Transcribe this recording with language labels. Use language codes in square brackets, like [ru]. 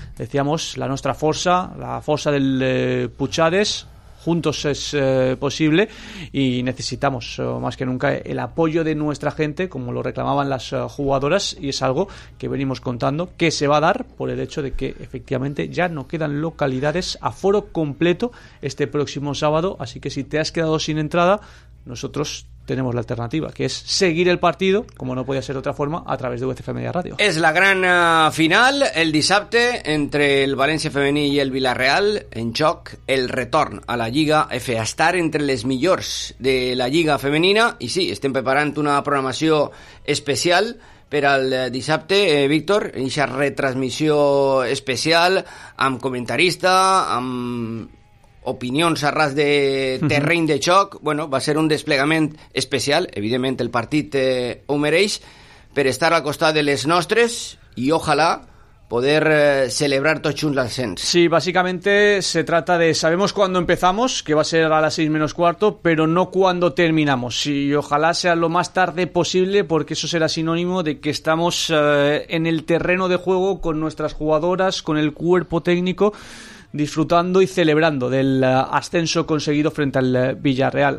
[es] Decíamos, la nuestra fosa, la fosa del Puchades, juntos es posible, y necesitamos más que nunca el apoyo de nuestra gente, como lo reclamaban las jugadoras, y es algo que venimos contando que se va a dar por el hecho de que efectivamente ya no quedan localidades a foro completo este próximo sábado. Así que si te has quedado sin entrada, nosotros tenemos la alternativa, que es seguir el partido, como no podía ser de otra forma, a través de UCF Media Radio. [ca] Es la gran final, el dissabte, entre el València Femení i el Villarreal, en joc el retorn a la Lliga F, a estar entre les millors de la Lliga Femenina. I sí, estem preparant una programació especial per al dissabte, Víctor, eixa retransmissió especial, amb comentarista, amb opinions a ras de terreny de xoc. Bueno, va ser un desplegament especial, evidentment el partit ho mereix, per estar al costat de les nostres i ojalà poder celebrar tots junts l'ascens. [es] Sí, básicamente se trata de, sabemos cuándo empezamos, que va a ser a las 6:45, pero no cuándo terminamos, y ojalá sea lo más tarde posible, porque eso será sinónimo de que estamos en el terreno de juego con nuestras jugadoras, con el cuerpo técnico, disfrutando y celebrando del ascenso conseguido frente al Villarreal.